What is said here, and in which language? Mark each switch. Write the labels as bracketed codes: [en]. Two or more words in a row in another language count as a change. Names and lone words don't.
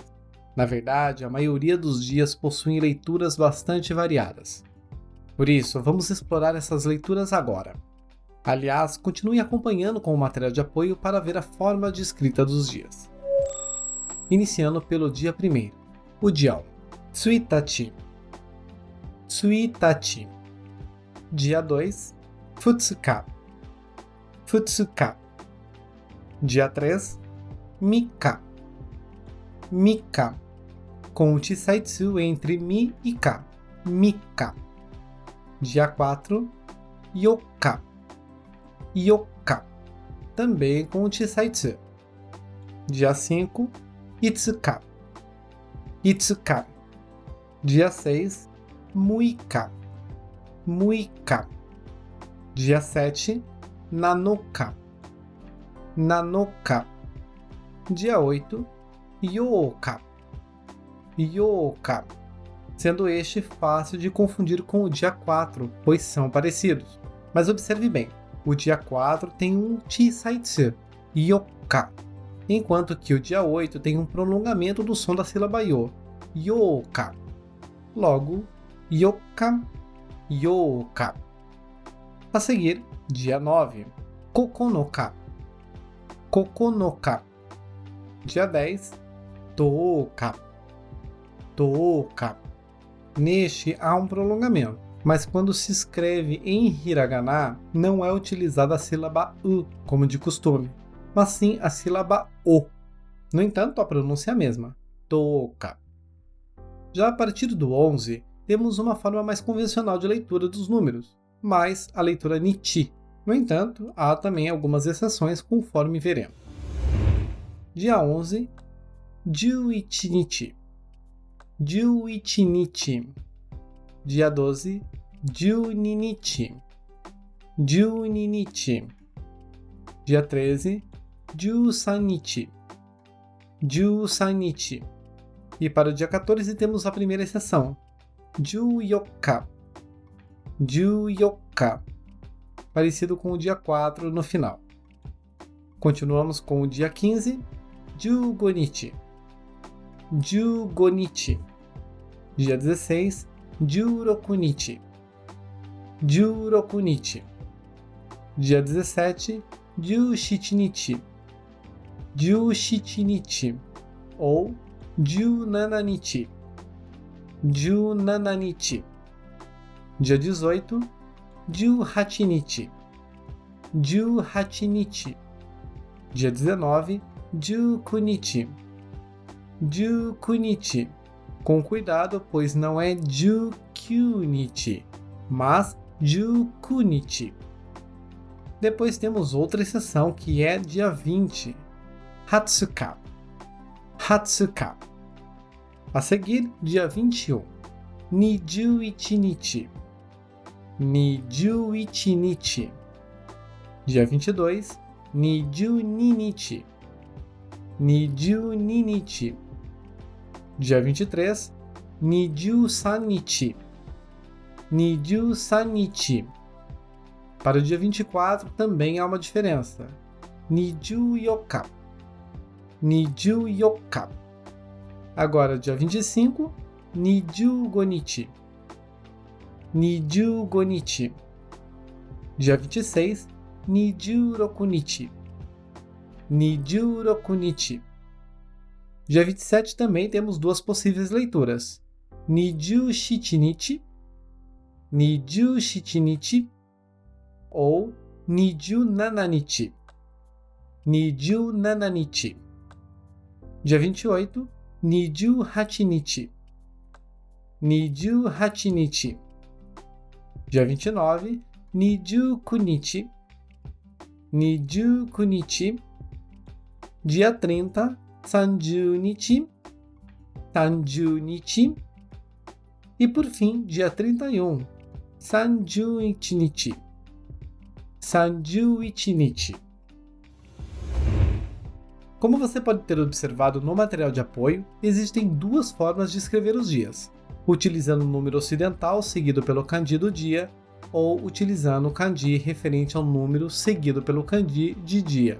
[pt] Na verdade, a maioria dos dias possuem leituras bastante variadas. Por isso, vamos explorar essas leituras agora. Aliás, continue acompanhando com o material de apoio para ver a forma de escrita dos dias. Iniciando pelo dia 1º, o dia 1, Tsuitachi. Tsuitachi. Dia 2, Futsuka. Futsuka. Dia 3, Mika. Mika. Com o Chisaitsu entre Mi e Ka. Mika. Dia 4, Yoka. Yoka. Também com o Chisaitsu. Dia 5, Itsuka. Itsuka. Dia 6, Muika. Muika. Dia 7, Nanoka. Nanoka. Dia 8, Yoka. Yoka. Sendo este fácil de confundir com o dia 4, pois são parecidos. Mas observe bem, o dia 4 tem um Chisaitsu, Yoka, enquanto que o dia 8 tem um prolongamento do som da sílaba Yo, Yoka. [ja] Logo, Yoka, Yoka. [pt] A seguir, dia 9, Kokonoka. Kokonoka. Dia 10, Touka. Touka. Neste há um prolongamento, mas quando se escreve em hiragana, não é utilizada a sílaba U, como de costume, mas sim a sílaba O. No entanto, a pronúncia é a mesma, Touka. Já a partir do 11, temos uma forma mais convencional de leitura dos números, mais a leitura Nichi. No entanto, há também algumas exceções conforme veremos. Dia 11, Juichinichi. Juichinichi. Dia 12, Juninichi. Juninichi. Dia 13, Jusanichi. Jusanichi. E para o dia 14 temos a primeira exceção, Juyoka. Juyoka. Parecido com o dia 4 no final. Continuamos com o dia 15, Jugonichi. Jugonichi. Dia 16, Jurokunichi. Jurokunichi. Dia 17, Jushichinichi. Jushichinichi. Ou Junananichi. Junananichi. Dia 18, Juhachinichi. Juhachinichi. Dia 19, Jukunichi. Jukunichi. Com cuidado, pois não é Jukunichi, mas Jukunichi. Depois temos outra exceção que é dia 20, Hatsuka. Hatsuka. A seguir, dia 21, Nijuichi. Nijuichi. Dia 22, Nijunichi. Nijunichi. Dia 23, Nijusanichi. Nijusanichi. Para o dia 24 também há uma diferença. [ja] Nijuyoka. Nijuyoka. [pt] Agora, dia 25, Nijugonichi. Nijugonichi. Dia 26, Nijurokunichi. Nijurokunichi. Dia 27 também temos duas possíveis leituras. [ja] Nijushichinichi. Nijushichinichi. [pt] Ou Nijunananichi. Nijunananichi. Dia 28, Nijuhachinichi. Nijuhachinichi. Dia 29, Nijukunichi. Nijukunichi. Dia 30, Sanjunichi. Sanjunichi. E por fim, dia 31, Sanjuichinichi. Sanjuichinichi. Como você pode ter observado no material de apoio, existem duas formas de escrever os dias, utilizando o número ocidental seguido pelo kanji do dia, ou utilizando o kanji referente ao número seguido pelo kanji de dia.